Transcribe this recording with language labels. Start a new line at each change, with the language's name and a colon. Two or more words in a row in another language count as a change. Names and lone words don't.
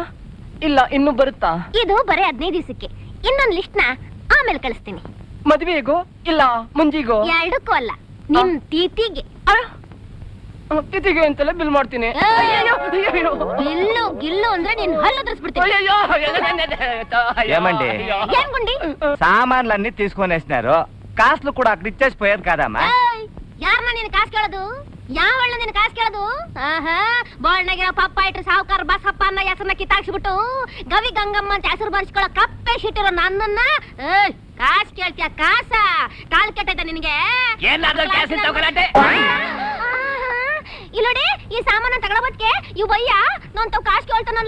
Kannada: ಇಲ್ಲ ಇನ್ನು ಬರುತ್ತಾ? ಇದು ಬರೀ 15 ದಿವಸಕ್ಕೆ. ಇನ್ನೊಂದು ಲಿಸ್ಟ್ ನ ಆಮೇಲೆ ಕಳಿಸ್ತೀನಿ. ಮದ್ವೆಗೋ ಇಲ್ಲ ಮುಂಜಿಗೋ? ಎರಡಕ್ಕೂ ಅಲ್ಲ, ನಿನ್ ತಿಥಿಗೆ. ತಿಥಿಗೆ ಅಂತೆಲ್ಲ ಬಿಲ್ ಮಾಡ್ತೀನಿ. ಗಿಲ್ಲು ಗಿಲ್ಲು ಅಂದ್ರೆ ನೀನ್ ಹಲ್ಲು ಉದ್ರಿಸ್ಬಿಡ್ತೀನಿ.
Telugu: ఏం గుండి సామాన్లన్నీ తీసుకొని వేసినారు, కాసులు కూడా అక్కడ ఇచ్చేసిపోయారు కదమ్మా.
Kannada: ಯಾರನ್ನ ನೀನು ಕಾಸು ಕೇಳೋದು? ಯಾವಳ್ಳ ನೀನು ಕಾಸು ಕೇಳೋದು? ಬೋಳ್ನಾಗಿರೋ ಪಪ್ಪ ಇಟ್ರು ಸಾವುಕಾರ ಬಸಪ್ಪ ಅನ್ನ ಹೆಸರನ್ನ ಕಿತ್ತಾಕ್ಸ್ಬಿಟ್ಟು ಗವಿ ಗಂಗಮ್ಮ ಅಂತ ಹೆಸರು ಬರ್ಸ್ಕೊಳ್ಳೋ ಕಪ್ಪೆ ಶಿಟ್ಟಿರೋ ನನ್ನನ್ನ ಕಾಸು ಕೇಳ್ತೀಯ? ಕಾಸ ಕಾಲ್ ಕೆಟ್ಟೈತ ನಿನಗೆ? ಇಲ್ಲೋಡಿ, ಈ ಸಾಮಾನ ತಗೊಳಬಟ್ಕೆ ಇವ್ ಬಯ್ಯ ನಾನ್ ತಾವ್ ಕಾಸು ಕೇಳ್ತಾನಲ್ಲ.